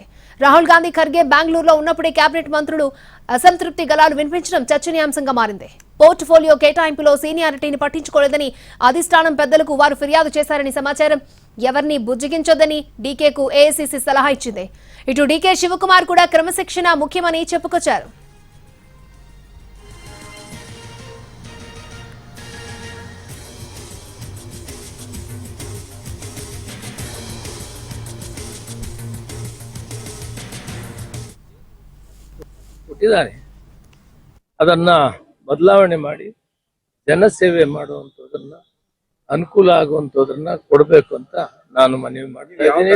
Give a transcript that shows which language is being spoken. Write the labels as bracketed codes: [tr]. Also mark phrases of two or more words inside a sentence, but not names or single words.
[te] రాహుల్ గాంధీ, ఖర్గే బెంగళూరులో ఉన్నప్పుడే కేబినెట్ మంత్రులు అసంతృప్తి గలాలు వినిపించడం చర్చనీయాంశంగా మారింది. పోర్ట్ఫోలియో కేటాయింపులో సీనియారిటీని పట్టించుకోలేదని అధిష్టానం పెద్దలకు వారు ఫిర్యాదు చేశారని సమాచారం. ఎవరిని బుజ్జగించొద్దని డీకేకు ఏఐసీసీ సలహా ఇచ్చింది. ఇటు డీకే శివకుమార్ కూడా క్రమశిక్షణ ముఖ్యమని చెప్పుకొచ్చారు. [kn] ಕೊಟ್ಟಿದ್ದಾರೆ. ಅದನ್ನ ಬದಲಾವಣೆ ಮಾಡಿ ಜನಸೇವೆ ಮಾಡುವಂಥದ್ದನ್ನ ಅನುಕೂಲ ಆಗುವಂಥದ್ದನ್ನ ಕೊಡಬೇಕು ಅಂತ ನಾನು ಮನವಿ ಮಾಡ್ತೀನಿ.